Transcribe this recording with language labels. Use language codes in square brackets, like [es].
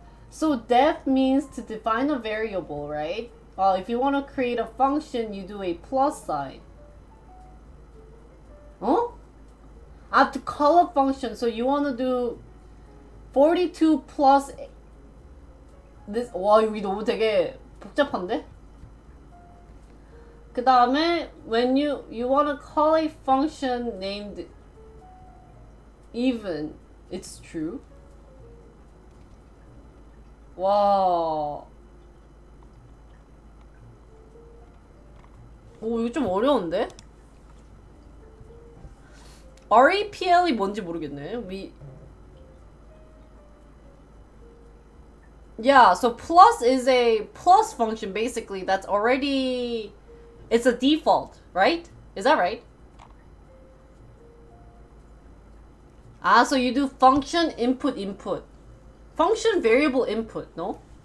[en] So def means to define a variable, right? If you want to create a function, you do a plus sign. Huh? I have to call a function. So you want to do 42 plus this. [ko] 와, 여기 너무 되게 복잡한데? 그 다음에 [en] when you want to call a function named even, it's true. [ko] 와. 오, 이거 좀 어려운데? REPL이 뭔지 모르겠네. [en] Yeah, so plus is a plus function basically that's already, it's a default, right? Is that right? Ah, so you do function input. Function variable input, no?